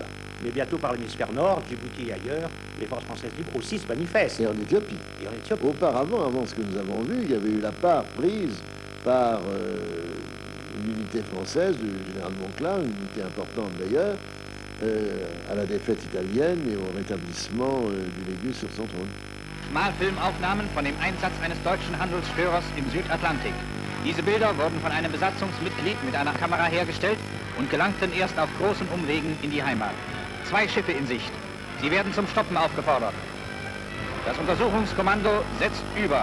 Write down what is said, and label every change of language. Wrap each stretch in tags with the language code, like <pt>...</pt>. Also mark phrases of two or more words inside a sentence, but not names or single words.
<fr>Mais bientôt par l'hémisphère nord, Djibouti et ailleurs, les forces françaises libres aussi se manifestent. Et en Éthiopie. Et en Éthiopie. Auparavant, avant ce que nous avons vu, il y avait eu la part prise par l'unité française du général Monclar, une unité importante d'ailleurs, à la défaite italienne et au rétablissement du Légus sur son trône.</fr> <de>Malfilmaufnahmen von dem Einsatz eines deutschen Handelsstörers im Südatlantik. Diese Bilder wurden von einem Besatzungsmitglied mit einer Kamera hergestellt und gelangten erst auf großen Umwegen in die Heimat. 2 Schiffe in Sicht. Sie werden zum Stoppen aufgefordert. Das Untersuchungskommando setzt über.</de>